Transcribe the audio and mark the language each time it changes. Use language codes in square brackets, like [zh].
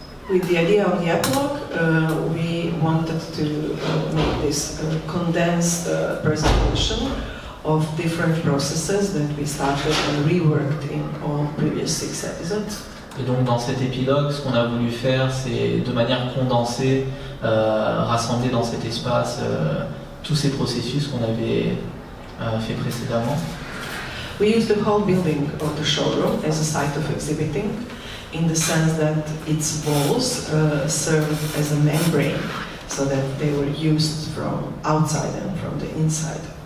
[en] With the idea of the epilogue, we wanted to make this condensed presentation of different processes that we started and reworked in all previous 6 episodes. [fr] Et donc dans cet épilogue, ce qu'on a voulu faire, c'est de manière condensée rassembler dans cet espace tous ces processus qu'on avait fait précédemment. [en] We used the whole building of the showroom as a site of exhibiting, in the sense that its walls served as a membrane, so that they were used from outside and from the inside.